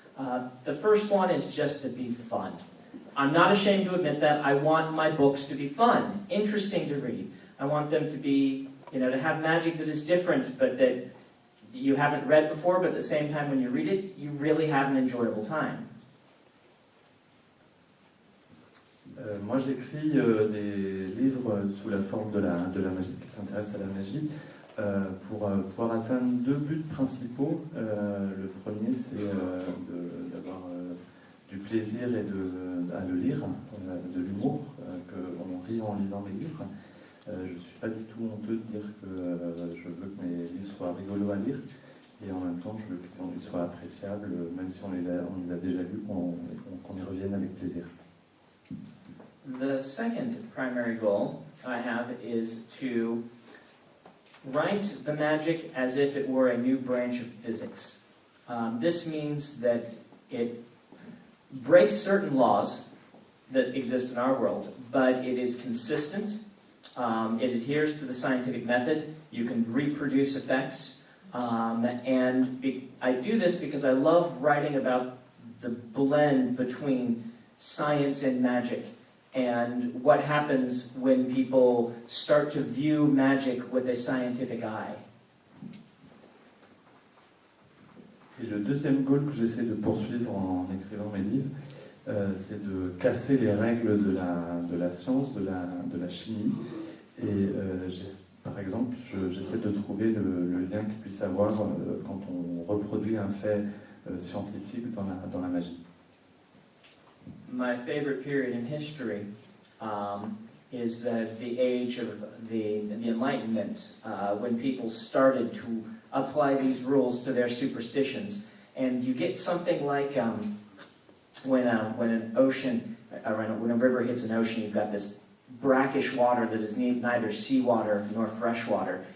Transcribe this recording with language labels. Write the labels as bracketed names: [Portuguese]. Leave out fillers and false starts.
[English] The first one is just to be fun. I'm not ashamed to admit that. I want my books to be fun, interesting to read. I want them to be, to have magic that is different, but that you haven't read before, but at the same time when you read it, you really have an enjoyable time. [French] Moi j'écris des livres sous la forme de la magie, qui s'intéressent à la magie, pour pouvoir atteindre deux buts principaux. Le premier c'est d'avoir du plaisir à le lire, de l'humour, qu'on rit en lisant mes livres. Je ne suis pas du tout honteux de dire que je veux que mes livres soient rigolos à lire, et en même temps je veux qu'ils soient appréciables, même si on les a déjà lus, qu'on y revienne avec plaisir. [English] The second primary goal I have is to write the magic as if it were a new branch of physics. This means that it breaks certain laws that exist in our world, but it is consistent, it adheres to the scientific method, you can reproduce effects, and I do this because I love writing about the blend between science and magic, and what happens when people start to view magic with a scientific eye. [French] Et le deuxième goal que j'essaie de poursuivre en écrivant mes livres, c'est de casser les règles de la science, de la chimie. Et par exemple, j'essaie de trouver le lien qu'il puisse avoir quand on reproduit un fait scientifique dans la magie. [English] My favorite period in history is the age of the Enlightenment, when people started to apply these rules to their superstitions. And you get something like when a river hits an ocean, you've got this brackish water that is neither seawater nor fresh water.